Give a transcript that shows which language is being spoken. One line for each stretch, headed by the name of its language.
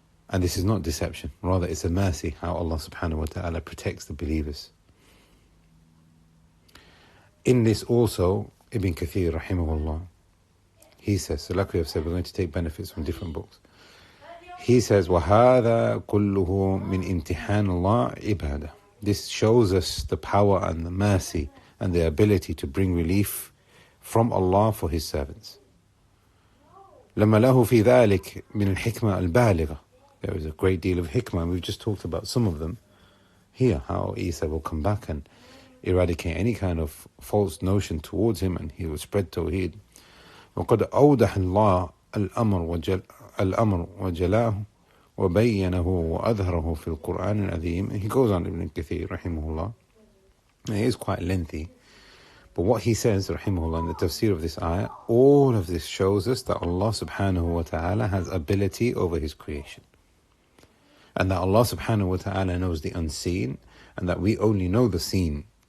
English: And this is not deception, rather it's a mercy how Allah subhanahu wa ta'ala protects the believers. In this also, Ibn Kathir rahimahullah, he says, so like we have said, we're going to take benefits from different books. He says,
Arabic: وَهَذَا كُلُّهُ مِنْ إِمْتِحَانِ اللَّهِ عِبَادَةً.
English: This shows us the power and the mercy and the ability to bring relief from Allah for His servants.
Arabic: لَمَّا لَهُ فِي ذَلِكَ مِنَ الْحِكْمَةِ الْبَالِغَةِ.
English: There is a great deal of hikmah, and we've just talked about some of them here, how Isa will come back and eradicate any kind of false notion towards him, and he will spread Tawheed.
Arabic: وَقَدْ أَوْضَحَ اللَّهُ الأمر وجلاه وبينه وأظهره في القرآن العظيم.
English: He goes on, Ibn Kathir rahimahullah. It is quite lengthy, but what he says rahimahullah in the tafsir of this ayah, all of this shows us that Allah subhanahu wa ta'ala has ability over His creation, and that Allah subhanahu wa ta'ala knows the unseen, and that we only know the seen.